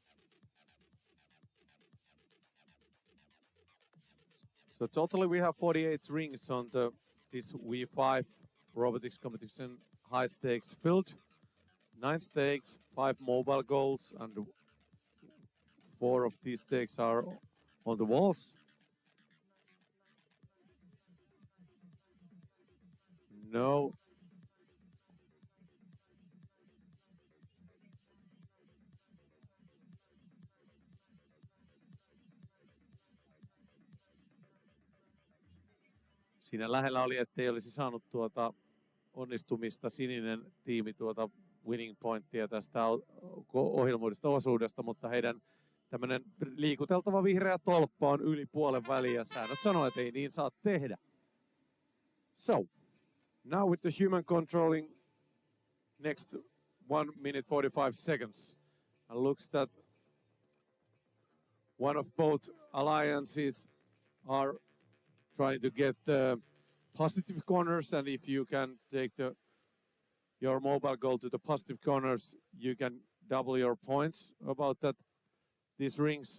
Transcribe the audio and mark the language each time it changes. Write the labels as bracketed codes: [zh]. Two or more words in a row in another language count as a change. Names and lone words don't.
[en] So totally we have 48 rings on this V5 robotics competition high stakes field. 9 stakes, 5 mobile goals, and 4 of these stakes are on the walls. No. [fi] Siinä lähellä oli, ettei olisi saanut onnistumista sininen tiimi [en] winning pointtia [fi] tästä ohjelmoidusta osuudesta, mutta heidän tämmöinen liikuteltava vihreä tolppa on yli puolen väliä ja säännöt sanoo, että ei niin saa tehdä. [en] So, now with the human controlling next 1 minute 45 seconds. And looks that one of both alliances are trying to get the positive corners, and if you can take your mobile goal to the positive corners, you can double your points about these rings.